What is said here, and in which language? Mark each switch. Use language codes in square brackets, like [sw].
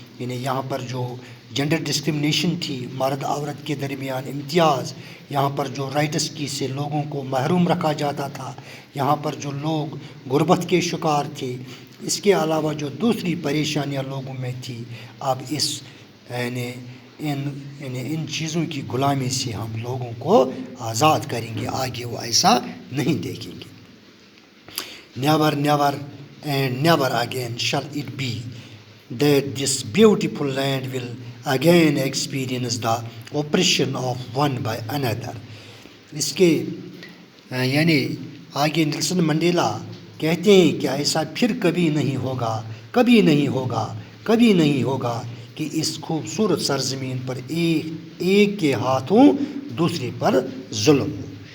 [ur] یعنی یہاں پر جو جنڈر ڈسکرمنیشن تھی، مرد عورت کے درمیان امتیاز، یہاں پر جو رائٹس کی سے لوگوں کو محروم رکھا جاتا تھا، یہاں پر جو لوگ غربت کے شکار تھے، اس کے علاوہ جو دوسری پریشانیاں لوگوں میں تھی، اب اس یعنی ان چیزوں کی غلامی سے ہم لوگوں کو آزاد کریں گے. آگے وہ ایسا نہیں دیکھیں گے. [en] Never, never and never again shall it be that this beautiful land will again experience the oppression of one by another. [ur] اس کے یعنی آگے نیلسن منڈیلا کہتے ہیں کہ ایسا پھر کبھی نہیں ہوگا، کبھی نہیں ہوگا، کبھی نہیں ہوگا کہ اس خوبصورت سرزمین پر ایک کے ہاتھوں دوسرے پر ظلم ہو.